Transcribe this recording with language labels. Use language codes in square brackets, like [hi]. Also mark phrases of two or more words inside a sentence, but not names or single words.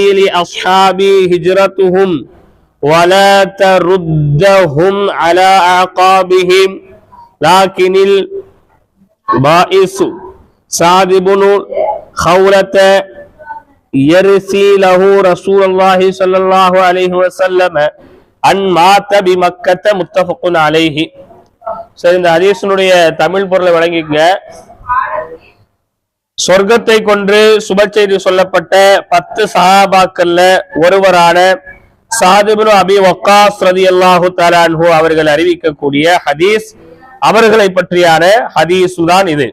[ar] لأصحابي هجرتهم ولا تردهم على أعقابهم لكن البائس سعد بن خولة يرثي له رسول الله صلى الله عليه وسلم أن مات بمكة متفق عليه. [ta] சரி, இந்த ஹதீஸினுடைய தமிழ் பொருளை வழங்கிங்க. சொர்க்கத்தை கொண்டு சுப செய்தி சொல்லப்பட்ட 10 சஹாபாக்கள்ல ஒருவரான சஅத் இப்னு அபி வக்காஸ் [ar] رضي الله تعالى عنه [ta] அவர்கள் அறிவிக்கக்கூடிய ஹதீஸ், அவர்களை பற்றியான ஹதீஸ் தான் இது.